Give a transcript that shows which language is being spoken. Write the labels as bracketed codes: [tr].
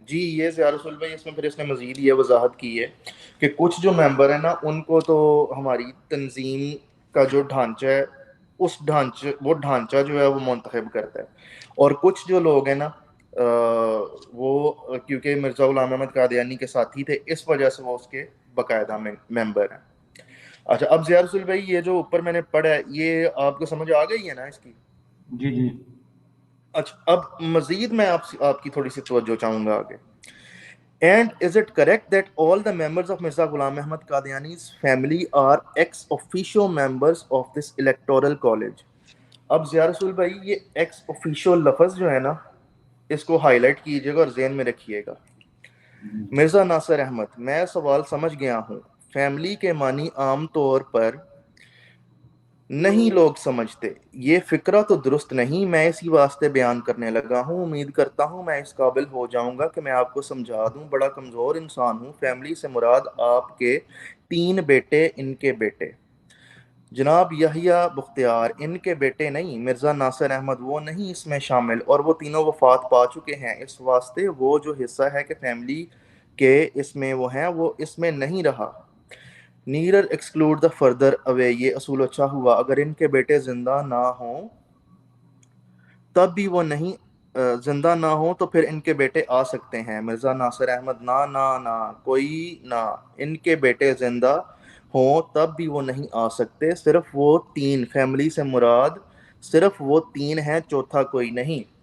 [ur] جی یہ ضیاء رسول بھائی اس میں پھر اس نے مزید یہ وضاحت کی ہے کہ کچھ جو ممبر ہیں نا ان کو تو ہماری تنظیم کا جو ڈھانچہ ہے اس وہ ڈھانچہ جو ہے وہ منتخب کرتا ہے, اور کچھ جو لوگ ہیں نا وہ کیونکہ مرزا غلام احمد قادیانی کے ساتھی تھے اس وجہ سے وہ اس کے باقاعدہ ممبر ہیں. اچھا, اب ضیاء رسول بھائی یہ جو اوپر میں نے پڑھا ہے یہ آپ کو سمجھ آ گئی ہے نا اس کی؟ جی جی. اچھا, اب مزید میں آپ کی تھوڑی سی توجہ چاہوں گا آگے. [en] And is it correct that all the members of Mirza Ghulam Ahmad Qadiani's family are ex officio members of this electoral college? [ur] اب ضیاء رسول بھائی یہ ایکس officio لفظ جو ہے نا اس کو ہائی لائٹ کیجیے گا اور ذہن میں رکھیے گا. مرزا ناصر احمد, میں سوال سمجھ گیا ہوں. فیملی کے معنی عام طور پر نہیں لوگ سمجھتے, یہ فکرہ تو درست نہیں, میں اسی واسطے بیان کرنے لگا ہوں. امید کرتا ہوں میں اس قابل ہو جاؤں گا کہ میں آپ کو سمجھا دوں. بڑا کمزور انسان ہوں. فیملی سے مراد آپ کے 3 بیٹے, ان کے بیٹے جناب یحییٰ بختیار, ان کے بیٹے نہیں. مرزا ناصر احمد وہ نہیں اس میں شامل, اور وہ تینوں وفات پا چکے ہیں. اس واسطے وہ جو حصہ ہے کہ فیملی کے اس میں وہ ہیں وہ اس میں نہیں رہا. [en] nearer exclude the further away, [ur] یہ اصول اچھا ہوا. اگر ان کے بیٹے زندہ نہ ہوں تب بھی وہ نہیں, زندہ نہ ہوں تو پھر ان کے بیٹے آ سکتے ہیں. مرزا ناصر احمد نہ کوئی نہ, ان کے بیٹے زندہ ہوں تب بھی وہ نہیں آ سکتے. صرف وہ 3, فیملی سے مراد صرف وہ 3 ہیں, چوتھا کوئی نہیں.